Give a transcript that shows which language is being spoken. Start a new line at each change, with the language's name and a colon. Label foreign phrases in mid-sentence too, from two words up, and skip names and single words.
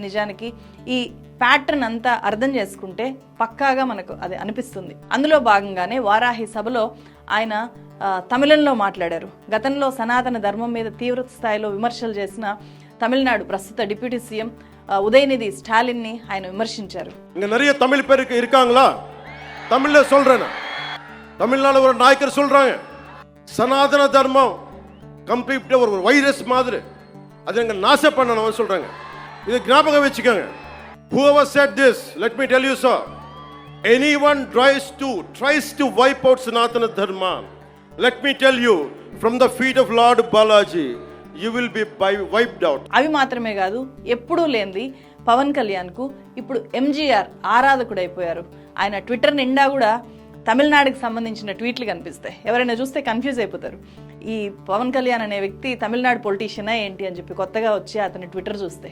Telugu: నిజానికి ఈ ప్యాటర్న్ అంతా అర్థం చేసుకుంటే పక్కాగా మనకు అది అనిపిస్తుంది. అందులో భాగంగానే వారాహి సభలో ఆయన తమిళంలో మాట్లాడారు. గతంలో సనాతన ధర్మం మీద తీవ్ర స్థాయిలో విమర్శలు చేసిన తమిళనాడు ప్రస్తుత
English: deputy CM
Telugu: ఉదయనిధి స్టాలిన్ని ఆయన విమర్శించారు.
Tamil: நிறைய தமிழ் பேர் இருக்காங்களா? தமிழ்ல சொல்றேன். தமிழ்நாடு ஒரு நாயக்கர் சொல்றாங்க, சனாதன தர்மம் கம்ப்ளீட் ஒரு வைரஸ் மாதிரி அதை எங்க நாச பண்ணணும் சொல்றாங்க. இது ஞாபகம் வச்சுக்கோங்க.
English: Whoever said this, let me tell you sir, anyone tries to wipe out Sanatana Dharma, let me tell you, from the feet of Lord Balaji, you will be wiped out.
Telugu: అవి మాత్రమే కాదు, ఎప్పుడూ లేనిది పవన్ కళ్యాణ్కు ఇప్పుడు ఎంజీఆర్ ఆరాధకుడు అయిపోయారు. ఆయన ట్విట్టర్ నిండా కూడా తమిళనాడుకి సంబంధించిన ట్వీట్లు కనిపిస్తాయి. ఎవరైనా చూస్తే కన్ఫ్యూజ్ అయిపోతారు, ఈ పవన్ కళ్యాణ్ అనే వ్యక్తి తమిళనాడు పొలిటీషియనా ఏంటి అని చెప్పి కొత్తగా వచ్చి అతని ట్విట్టర్ చూస్తే.